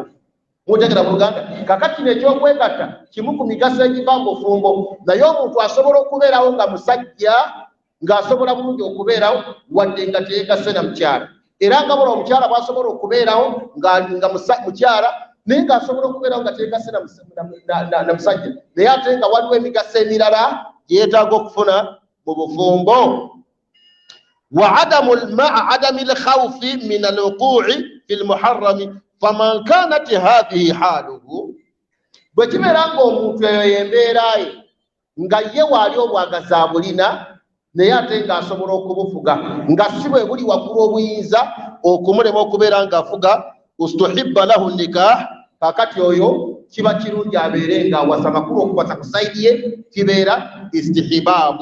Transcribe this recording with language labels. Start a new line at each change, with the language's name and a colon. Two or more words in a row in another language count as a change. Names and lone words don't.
Ganda: Mutegera mu Luganda, kakati n'ekyokwegatta kimu ku migaso egiva mu bufumbo, naye omuntu asobola okubeerawo nga musajja ng'asobola bulungi okubeerawo wadde nga teyeegase na mukyala, era nga bula omukyala bw'asobola okubeerawo nga mukyala naye ng'asobola okubeerawo nga teyeegase na musajja, naye ate nga waliwo emigaso emirala yeetaaga okufuna mu bufumbo.
Arabic: وعدم الخوف من الوقوع في المحرم فمن كانت هذه حاله.
Ganda: Bwe kibeera ng'omuntu eyo y'embeera ye nga ye waali obwagazi abulina naye ate ng'asobola okubufuga nga si bwe buli waggulu obuyinza okumulema okubeera ng'afuga,
Arabic: استحب له النكاح.
Ganda: Kakati oyo kiba kirungi abeere ng'awasa, makulu okuwasa ku sayidi ye kibeera istihbaabu.